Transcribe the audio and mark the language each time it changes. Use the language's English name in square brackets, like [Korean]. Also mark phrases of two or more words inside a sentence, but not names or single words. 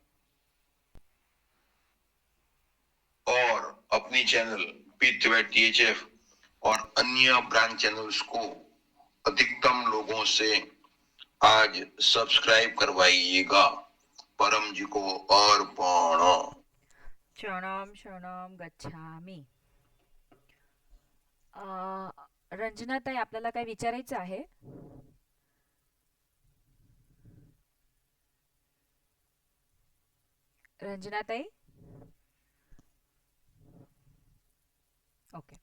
[Hindi] और अपनी चैनल PTHF और अन्य ब्रांच चैनल्स को अधिकतम लोगों से आज सब्सक्राइब करवाइएगा। परम जी को अर्पण। [Pali] शरणम शरणम गच्छामि. [Marathi] रंजनाताई, आपल्याला काय विचारायचं आहे? रंजनाताई, ओके.